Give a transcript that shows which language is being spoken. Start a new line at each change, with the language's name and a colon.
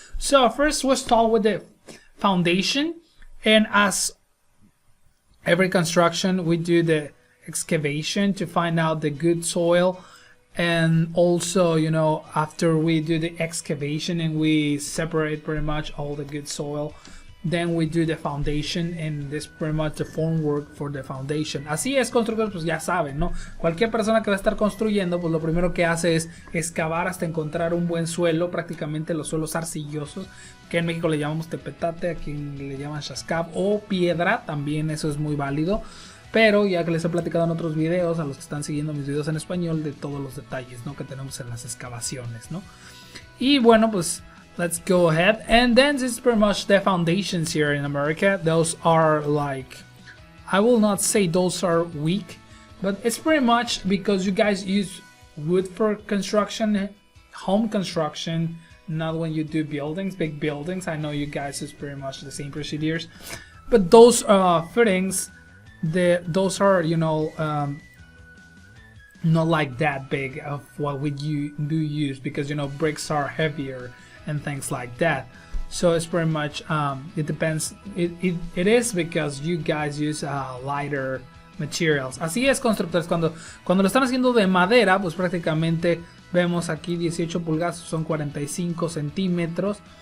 English: So first we'll start with the foundation, and as every construction, we do the excavation to find out the good soil. And also, you know, after we do the excavation and we separate pretty much all the good soil, then we do the foundation, and this pretty much the formwork for the foundation.
Spanish: Así es, constructores, pues ya saben, ¿no? Cualquier persona que va a estar construyendo, pues lo primero que hace es excavar hasta encontrar un buen suelo, prácticamente los suelos arcillosos, que en México le llamamos tepetate, aquí le llaman chascab, o piedra, también eso es muy válido. Pero ya que les he platicado en otros videos, a los que están siguiendo mis videos en español, de todos los detalles, ¿no?, que tenemos en las excavaciones, ¿no? Y bueno, pues
English: let's go ahead. And then this is pretty much the foundations here in America. Those are like, I will not say those are weak, but it's pretty much because you guys use wood for construction, home construction, not when you do buildings, big buildings. I know you guys use pretty much the same procedures, but those fittings, those are, you know, not like that big of what we do use, because, you know, bricks are heavier and things like that. So it's pretty much it depends. It is because you guys use lighter materials.
Spanish: Así es, constructores, cuando lo están haciendo de madera, pues prácticamente vemos aquí 18 pulgadas, son 45 centímetros.